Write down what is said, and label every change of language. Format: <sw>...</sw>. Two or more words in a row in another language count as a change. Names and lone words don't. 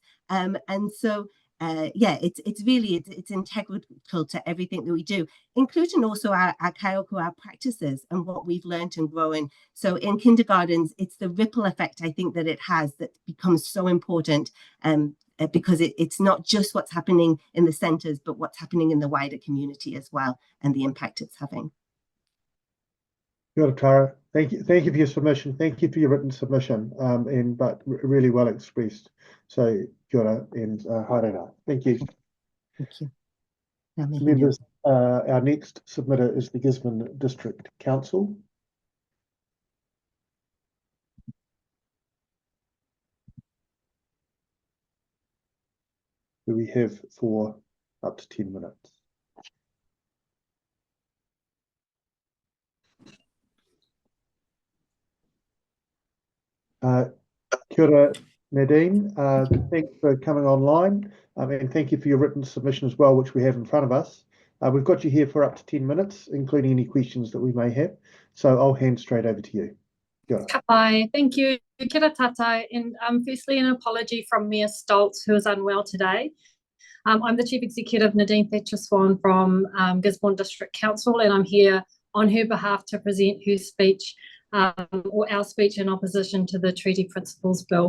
<en>And so it's really integral to everything that we do, including also our kaiako, our practices, and what we've learned and grown. So in kindergartens, it's the ripple effect, I think, that it has that becomes so important, because it's not just what's happening in the centres, but what's happening in the wider community as well, and the impact it's having.</en> <mi>Kia ora, Tara.</mi> <en>Thank you for your submission. Thank you for your written submission, but really well expressed.</en> <mi>So kia ora and haere.</mi> <en>Thank you. Thank you. Members, our next submitter is the Gisborne District Council. Who we have for up to 10 minutes.</en> <mi>Kia ora, Nadine.</mi> <en>Thanks for coming online, and thank you for your written submission as well, which we have in front of us. We've got you here for up to 10 minutes, including any questions that we may have. So I'll hand straight over to you.</en> <mi>Kia ora.</mi> <en>Hi, thank you.</en> <mi>Kia ora tātou,</mi> <en>and firstly an apology from Mayor Stoltz, who is unwell today. I'm the Chief Executive, Nadine Thatcher-Swan, from Gisborne District Council, and I'm here on her behalf to present her speech, or our speech, in opposition to the Treaty Principles Bill.</en>